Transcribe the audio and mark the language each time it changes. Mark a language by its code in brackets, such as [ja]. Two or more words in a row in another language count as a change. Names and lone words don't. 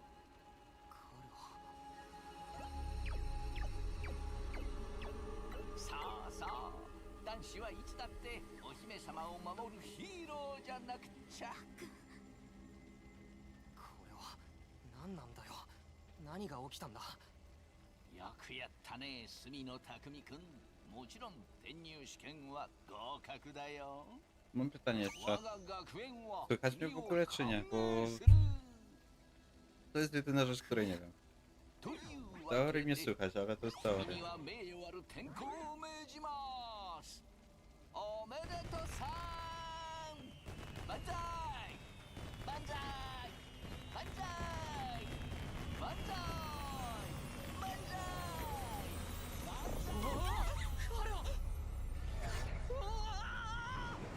[ja] さあさあ、男子はいつだってお姫様を守るヒーローじゃなくちゃ。これは何なんだよ。何が起きたんだ。よくやったね、隅野匠くん。もちろん転入試験は合格だよ。 [pl] Mam pytanie jeszcze. [ja] 我が学園は [pl] Słychać mnie w ogóle czy nie? Bo [ja] する [pl] to jest jedyna rzecz, której nie wiem. [ja] という [pl] W [ja] わ [pl] teorii [ja] け [pl] mnie [ja] で [pl] słychać, ale to jest [ja] 君 [pl] teoria. [ja] には名誉ある転校を命じます。おめでとさん。万歳。万歳。万歳。万歳。万歳。万歳。あれは。うわー。